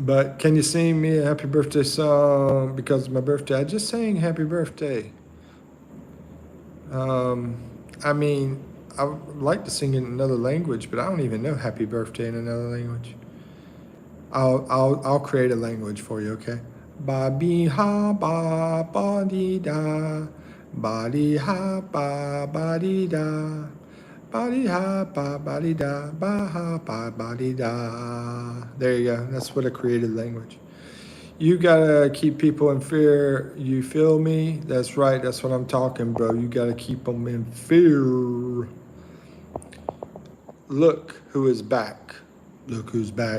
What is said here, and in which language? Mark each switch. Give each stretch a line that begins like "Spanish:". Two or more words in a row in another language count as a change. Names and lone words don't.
English: But can you sing me a happy birthday song because of my birthday? I just sang happy birthday. Um, I mean, I would like to sing in another language, but I don't even know happy birthday in another language. I'll create a language for you, okay? Ba bi ha ba ba di da, ba di ha ba ba di da, ba di ha ba ba di da, ba ha ba ba di da. There you go. That's what a created language. You gotta keep people in fear. You feel me? That's right. That's what I'm talking, bro. You gotta keep them in fear. Look who is back. Look who's back.